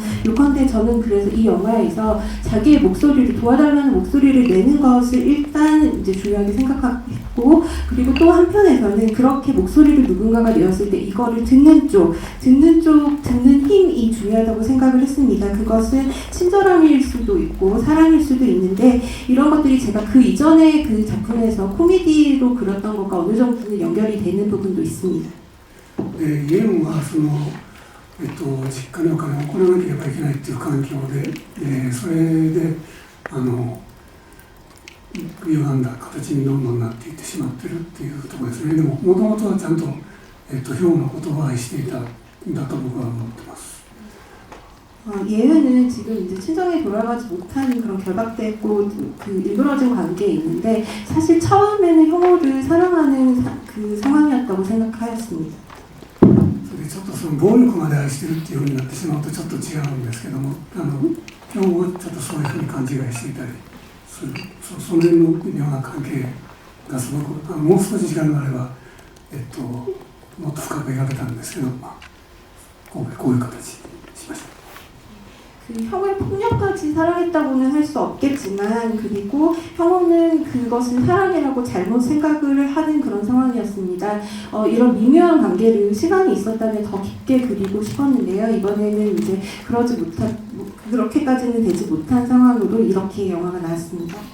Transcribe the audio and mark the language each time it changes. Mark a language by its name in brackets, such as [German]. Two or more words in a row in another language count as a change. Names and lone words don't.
[Korean] 요컨대 저는 그래서 이 영화에서 자기의 목소리를 도와달라는 목소리를 내는 것을 일단 이제 중요하게 생각했고 그리고 또 한편에서는 그렇게 목소리를 누군가가 내었을 때 이거를 듣는 힘이 중요하다고 생각을 했습니다. 그것은 친절함일 수도 있고 사랑일 수도 있는데 이런 것들이 제가 그 이전에 그 작품에서 코미디로 그렸던 것과 어느 정도는 연결이 되는 부분도 있습니다. [Japanese] イエンはその、実家にお金を送らなければいけないっていう環境で、それで歪んだ形にどんどんなっていってしまってるっていうところですね。でももともとはちゃんと、ヒョンのことを愛していたんだと僕は思ってます。 [Korean] 예은은 지금 이제 친정에 돌아가지 못하는 그런 결박되고 그 일그러진 관계에 있는데 사실 처음에는 혐오를 사랑하는 그 상황이었다고 생각하였습니다. [Japanese] それでちょっとその暴力まで愛してるっていうふうになってしまうとちょっと違うんですけども、ヒョンはちょっとそういうふうに勘違いしていたりする、その辺の微妙な関係がすごくもう少し時間があれば、もっと深く描けたんですけど、こういう形にしました。 [Korean] 그 형을 폭력까지 사랑했다고는 할 수 없겠지만, 그리고 형은 그것을 사랑이라고 잘못 생각을 하는 그런 상황이었습니다. 이런 미묘한 관계를 시간이 있었다면 더 깊게 그리고 싶었는데요. 이번에는 이제 그렇게까지는 되지 못한 상황으로 이렇게 영화가 나왔습니다.